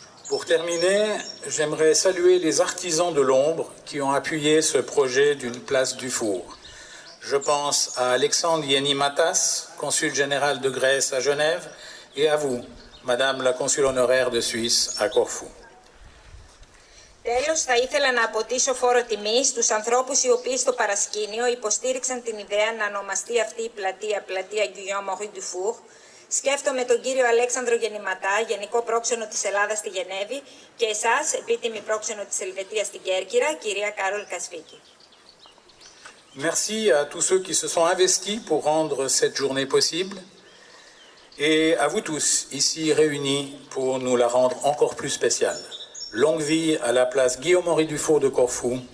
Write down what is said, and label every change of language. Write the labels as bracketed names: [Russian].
[French] Pour terminer, j'aimerais saluer les artisans de l'ombre qui ont appuyé ce projet d'une place du four. Je pense à Alexandre Yenny-Matas, consul général de Grèce à Genève, et à vous, Madame la consul honoraire de Suisse à Corfou. [Greek] Τέλος, θα ήθελα να αποτίσω φόρο τιμής στους ανθρώπους οι οποίοι στο παρασκήνιο υποστήριξαν την ιδέα να ονομαστεί αυτή η πλατεία Guillaume Henri Dufour. Σκέφτομαι τον κύριο Αλέξανδρο Γεννηματά, Γενικό Πρόξενο της Ελλάδας στη Γενέβη, και εσάς, επίτιμη πρόξενο της Ελβετίας στην Κέρκυρα, κυρία Κάρολ Κασφίκη. [French] Merci à tous ceux qui se sont investis pour rendre cette journée possible et à vous tous ici réunis pour nous la rendre encore plus spéciale. Longue vie à la place Guillaume-Henri Dufour de Corfou.